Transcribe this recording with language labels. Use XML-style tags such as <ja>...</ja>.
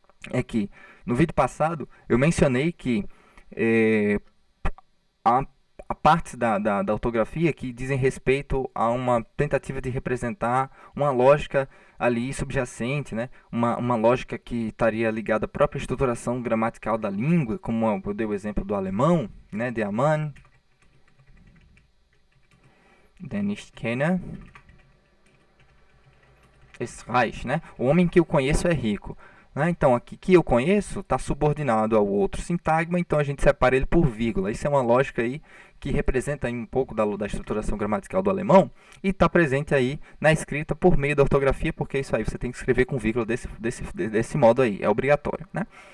<pt>É que no vídeo passado eu mencionei que há partes da ortografia que dizem respeito a uma tentativa de representar uma lógica ali subjacente, né? Uma lógica que estaria ligada à própria estruturação gramatical da língua, como eu dei o exemplo do alemão, né?</pt> <de>Der Mann, der nicht kenne, ist reich, né?</de> <pt>O homem que eu conheço é rico. Né? Então, aqui que eu conheço está subordinado ao outro sintagma, então a gente separa ele por vírgula. Isso é uma lógica aí que representa aí um pouco da estruturação gramatical do alemão e está presente aí na escrita por meio da ortografia, porque é isso aí, você tem que escrever com vírgula desse modo aí, é obrigatório. Né?</pt>